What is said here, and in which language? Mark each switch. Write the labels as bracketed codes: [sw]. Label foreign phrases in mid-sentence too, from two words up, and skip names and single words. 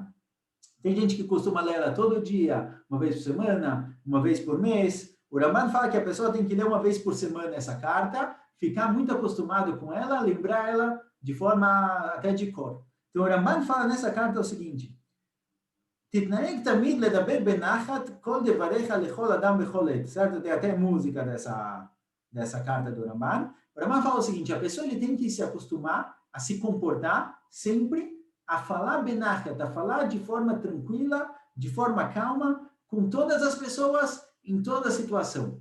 [pt] Tem gente que costuma ler ela todo dia, uma vez por semana, uma vez por mês. O Ramban fala que a pessoa tem que ler uma vez por semana essa carta, ficar muito acostumado com ela, lembrar ela de forma até de cor. Então, o Ramban fala nessa carta o seguinte: [he] תתנהג תמיד לדבר בנחת כל דבריך לכל אדם בכל עת. [pt] Certo? Tem até música dessa carta do Ramban. O Ramban fala o seguinte: a pessoa ele tem que se acostumar a se comportar sempre, a falar benachat, a falar de forma tranquila, de forma calma, com todas as pessoas, em toda situação.